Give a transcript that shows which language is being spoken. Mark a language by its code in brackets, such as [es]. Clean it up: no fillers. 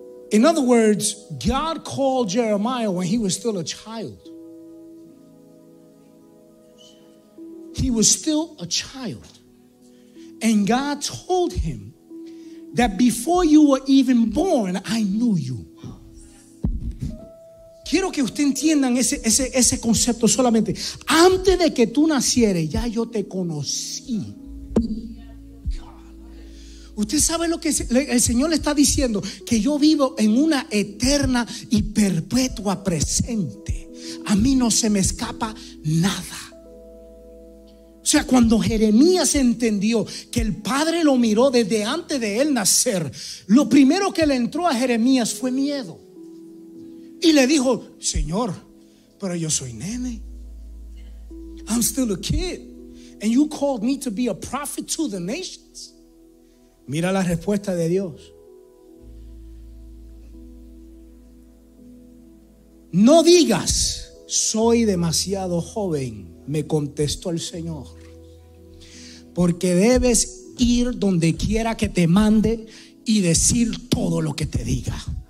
[en] In other words, God called Jeremiah when he was still a child. He was still a child. And God told him that before you were even born, I knew you. [es] Quiero que usted entiendan ese concepto solamente. Antes de que tú nacieras, ya yo te conocí. Usted sabe lo que el Señor le está diciendo, que yo vivo en una eterna y perpetua presente. A mí no se me escapa nada. O sea, cuando Jeremías entendió que el Padre lo miró desde antes de él nacer, lo primero que le entró a Jeremías fue miedo. Y le dijo, Señor, pero yo soy nene. [en] I'm still a kid. And you called me to be a prophet to the nations. [es] Mira la respuesta de Dios. No digas, soy demasiado joven, me contestó el Señor, porque debes ir donde quiera que te mande y decir todo lo que te diga.